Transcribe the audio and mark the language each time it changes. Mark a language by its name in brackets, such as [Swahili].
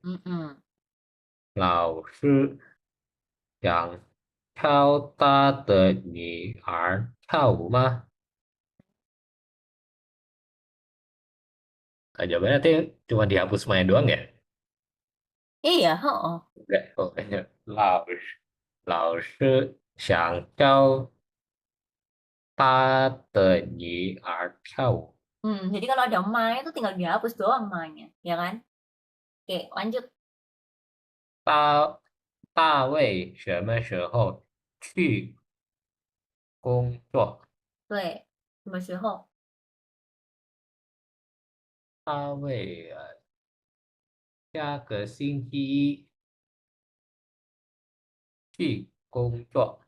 [Chinese] 嗯嗯，老师想教他的女儿跳舞吗 [Indonesian] jawabannya tuh cuma dihapus semuanya doang ya? iya, heeh. Enggak, pokoknya [Chinese] 老师想教他的女儿跳舞。 [Indonesian] Jadi kalau ada ma itu tinggal dihapus doang ma-nya, ya kan? Oke, lanjut. [Chinese] 大大卫什么时候去工作？对，什么时候？大卫下个星期一去工作。